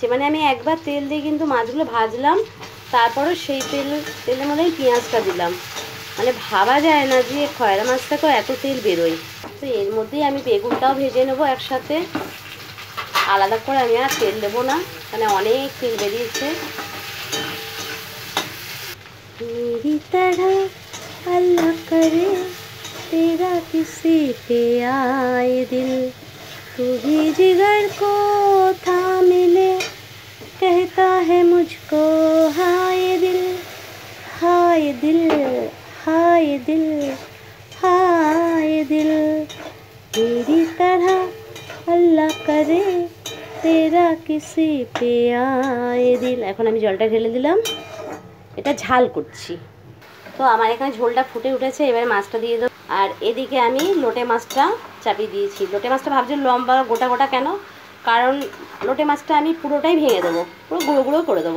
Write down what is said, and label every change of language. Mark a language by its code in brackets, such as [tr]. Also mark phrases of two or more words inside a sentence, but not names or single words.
[bn] মানে আমি একবার তেল দিয়ে কিন্তু মাছগুলো ভাজলাম, তারপরে সেই তেলের মধ্যে পেঁয়াজটা দিলাম। মানে ভাবা যায় না যে খয়রা মাছ থেকেও এত তেল বেরোয়। তো এর মধ্যেই আমি বেগুনটাও ভেজে নেবো একসাথে, আলাদা করে আমি আর তেল দেবো না, মানে অনেক তেল বেরিয়েছে। [hi] मेरी तरह अल्लाह करे तेरा किसी पे आए दिल, तू भी जिगर को थाम ले, कहता है मुझको हाय दिल, हाय दिल, हाय दिल, हाय दिल, मेरी तरह अल्लाह करे तेरा किसी पे आए दिल। [bn] এখন আমি জলটা ঢেলে দিলাম, এটা ঝাল করছি। তো আমার এখানে ঝোলটা ফুটে উঠেছে, এবারে মাছটা দিয়ে দেবো। আর এদিকে আমি লোটে মাছটা চাপিয়ে দিয়েছি। লোটে মাছটা ভাবছি লম্বা গোটা গোটা কেন, কারণ লোটে মাছটা আমি পুরোটাই ভেঙে দেবো, পুরো গুঁড়ো গুঁড়ো করে দেবো।